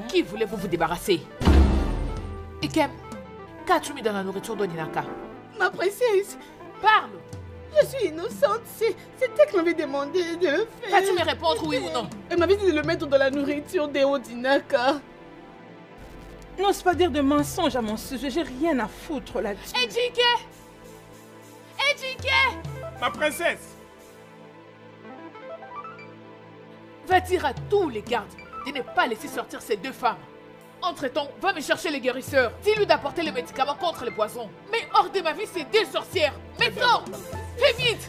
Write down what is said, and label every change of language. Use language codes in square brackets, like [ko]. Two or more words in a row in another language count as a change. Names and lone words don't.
[fr] qui voulez-vous vous débarrasser? Ikem, qu'as-tu mis dans la nourriture d'Odinaka? Ma princesse, Parle! je suis innocente. C'est elle qui m'avait demandé de le faire. Vas-tu me répondre oui ou non? Elle m'avait dit de le mettre dans la nourriture des Odinaka. N'ose pas dire de mensonges à mon sujet. J'ai rien à foutre là-dessus. Ejike! Ejike! Ma princesse, Va dire à tous les gardes de ne pas laisser sortir ces deux femmes. Entre-temps, va me chercher les guérisseurs. Dis-lui d'apporter les médicaments contre les poisons. Mais hors de ma vie, ces deux sorcières. Mais sors! Fais vite!